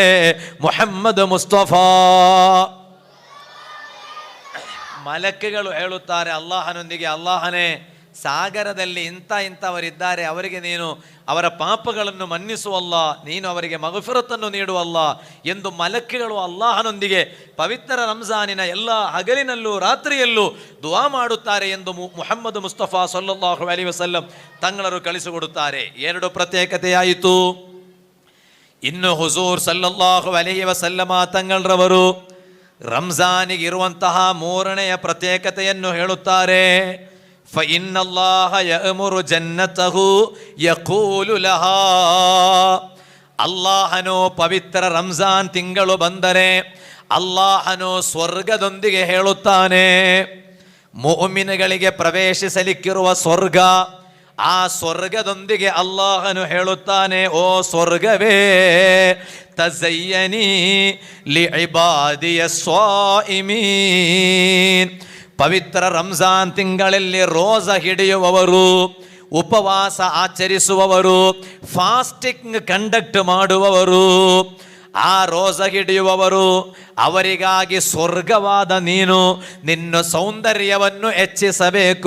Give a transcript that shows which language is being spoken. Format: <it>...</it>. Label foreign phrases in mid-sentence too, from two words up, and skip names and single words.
<kn>ಮುಹಮ್ಮದ್ ಮುಸ್ತಫಾ ಮಲಕ್ಗಳು ಹೇಳುತ್ತಾರೆ ಅಲ್ಲಾಹನೊಂದಿಗೆ, ಅಲ್ಲಾಹನೇ ಸಾಗರದಲ್ಲಿ ಇಂಥವರಿದ್ದಾರೆ, ಅವರಿಗೆ ನೀನು ಅವರ ಪಾಪಗಳನ್ನು ಮನ್ನಿಸುವಲ್ಲ, ನೀನು ಅವರಿಗೆ ಮಗಫಿರತನ್ನು ನೀಡುವಲ್ಲ ಎಂದು ಮಲಕ್ಗಳು ಅಲ್ಲಾಹನೊಂದಿಗೆ ಪವಿತ್ರ ರಂಜಾನಿನ ಎಲ್ಲ ಹಗಲಿನಲ್ಲೂ ರಾತ್ರಿಯಲ್ಲೂ ದುಆ ಮಾಡುತ್ತಾರೆ ಎಂದು ಮುಹಮ್ಮದ್ ಮುಸ್ತಫಾ</kn> <ar>صلى الله عليه وسلم</ar> <kn>ತಂಗಳರು ಕಳಿಸಿಕೊಡುತ್ತಾರೆ. ಎರಡು ಪ್ರತ್ಯೇಕತೆಯಾಯಿತು. ಇನ್ನು ಹುಜೂರ್</kn> <ar>صلى الله عليه وسلم</ar> <kn>ತಂಗಳರವರು ರಂಜಾನಿಗೆ ಇರುವಂತಹ ಮೂರನೆಯ ಪ್ರತ್ಯೇಕತೆಯನ್ನು ಹೇಳುತ್ತಾರೆ.</kn> <ar>فإن الله يأمر جنته يقول لها,</ar> <kn>ಅಲ್ಲಾಹನು ಪವಿತ್ರ ರಂಜಾನ್ ತಿಂಗಳು ಬಂದರೆ ಅಲ್ಲಾಹನು ಸ್ವರ್ಗದೊಂದಿಗೆ ಹೇಳುತ್ತಾನೆ, ಮುಅ್ಮಿನಗಳಿಗೆ ಪ್ರವೇಶಿಸಲಿಕ್ಕಿರುವ ಸ್ವರ್ಗ, ಆ ಸ್ವರ್ಗದೊಂದಿಗೆ ಅಲ್ಲಾಹನು ಹೇಳುತ್ತಾನೆ, ಓ ಸ್ವರ್ಗವೇ,</kn> <ar>تزيني لعبادي الصائمين,</ar> <kn>ಪವಿತ್ರ ರಂಜಾನ್ ತಿಂಗಳಲ್ಲಿ ರೋಜಾ ಹಿಡಿಯುವವರು, ಉಪವಾಸ ಆಚರಿಸುವವರು,</kn> <en>fasting conduct</en> <kn>ಮಾಡುವವರು, ಆ ರೋಜಾ ಹಿಡಿಯುವವರು ಅವರಿಗಾಗಿ ಸ್ವರ್ಗವಾದ ನೀನು ನಿನ್ನ ಸೌಂದರ್ಯವನ್ನು ಹೆಚ್ಚಿಸಬೇಕು.</kn>